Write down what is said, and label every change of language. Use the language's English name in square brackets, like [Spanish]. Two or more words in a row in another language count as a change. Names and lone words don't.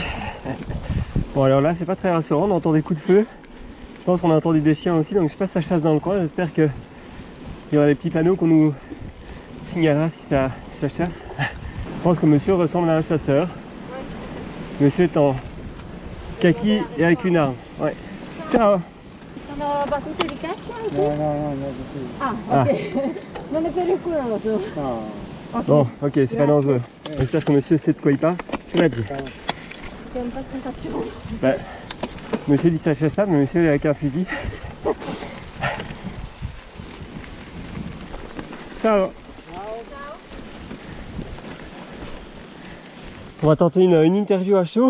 [French] Bon alors là c'est pas très rassurant, on entend des coups de feu. Je pense qu'on a entendu des chiens aussi, donc je sais pas si ça chasse dans le coin, j'espère qu'il y aura des petits panneaux qu'on nous signalera si ça chasse. Je pense que monsieur ressemble à un chasseur. Monsieur est en kaki et avec une arme. Ouais. [Italian] Ciao. Sono battute di caccia o No, no, no, no, Ah, ok. Non è pericoloso. no. Ok. [French] Bon, ok, c'est pas dangereux. J'espère que monsieur sait de quoi il parle. Tu l'as dit. C'est une présentation. Bah, monsieur dit ça chasse ça, mais monsieur est avec un fusil. [Italian] Ciao. [French] On va tenter une interview à chaud.